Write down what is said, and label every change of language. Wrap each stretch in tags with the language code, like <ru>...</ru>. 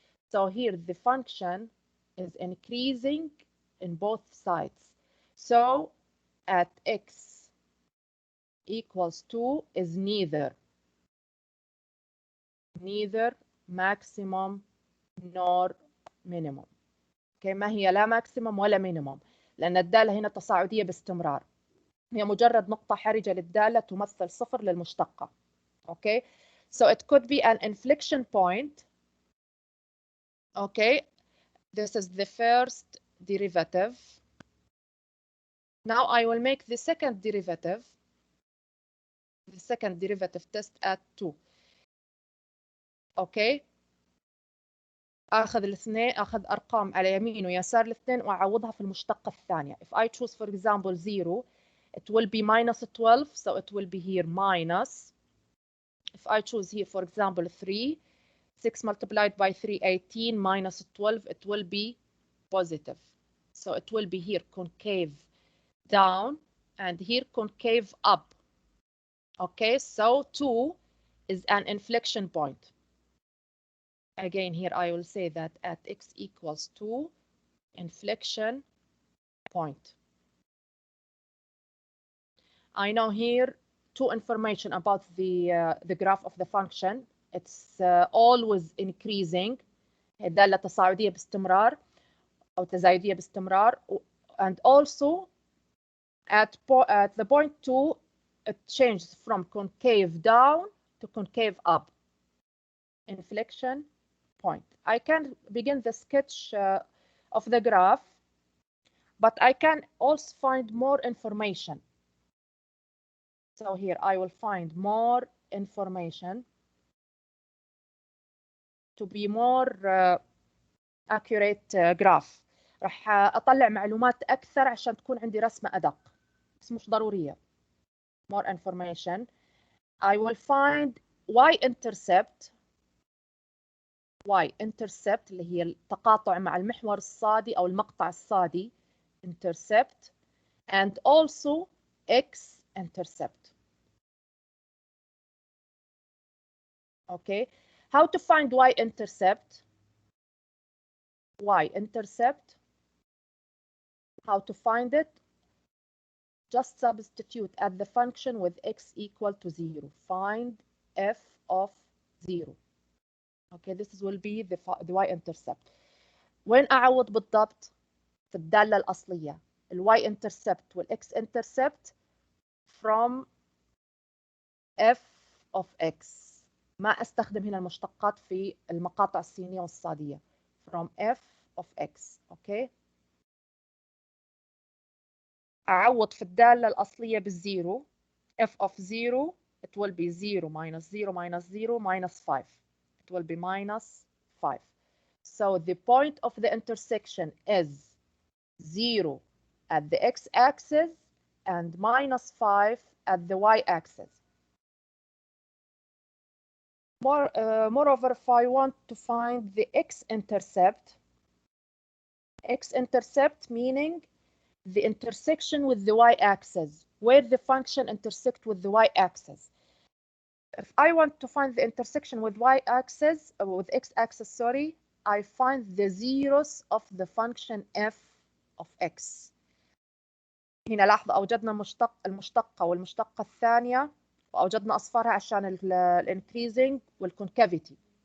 <en>So here the function is increasing in both sides. So at x equals 2 is neither maximum nor minimum.</en> <ar>Okay, ما هي لا maximum ولا minimum، لأن الدالة هنا تصاعدية باستمرار. هي مجرد نقطة حرجة للدالة تمثل صفر للمشتقة.</ar> <en>Okay, so it could be an inflection point. Okay, this is the first derivative. Now I will make the second derivative test at 2.</en> <ar>Okay, اخذ الاثنين، اخذ ارقام على يمين ويسار الاثنين واعوضها في المشتقة الثانية.</ar> <en>If I choose for example 0, it will be minus 12, so it will be here minus. If I choose here for example 3, 6 multiplied by 3, 18, minus 12, it will be positive. So it will be here concave down and here concave up. Okay, so 2 is an inflection point. Again, here I will say that at x equals 2, inflection point. I know here two information about the graph of the function. It's always increasing.</en> <ar>دالة تصاعدية باستمرار أو تزايدية باستمرار.</ar> <en>And also at the point 2, it changes from concave down to concave up. Inflection point. I can begin the sketch of the graph, but I can also find more information. So here I will find more information to be more accurate graph.</en> <ar>راح أطلع معلومات أكثر عشان تكون عندي رسمة أدق، بس مش ضرورية.</ar> <en>More information. I will find y-intercept</en> <ar>اللي هي التقاطع مع المحور الصادي أو المقطع الصادي</ar> <en>intercept, and also x-intercept. Okay, how to find y-intercept? Y-intercept, how to find it? Just substitute at the function with x equal to 0. Find f of 0. Okay, this will be the y-intercept.</en> <ar>وين أعوض بالضبط؟ في الدالة الأصلية.</ar> <en>y-intercept والx-intercept from f of x.</en> <ar>ما أستخدم هنا المشتقات في المقاطع السينية والصادية.</ar> <en>From f of x. Okay.</en> <ar>أعوض في الدالة الأصلية بالزيرو.</ar> <en>f of 0, it will be 0 minus 0 minus 0 minus 5. It will be minus 5. So the point of the intersection is 0 at the x-axis and minus 5 at the y-axis. Moreover, if I want to find the x-intercept meaning the intersection with the y-axis, where the function intersects with the y-axis. If I want to find the intersection with y-axis, with x-axis, sorry, I find the zeros of the function f of x.</en> <ar>هنا لاحظوا أوجدنا المشتقة والمشتقة الثانية وأوجدنا أصفارها عشان increasing والconcavity.</ar>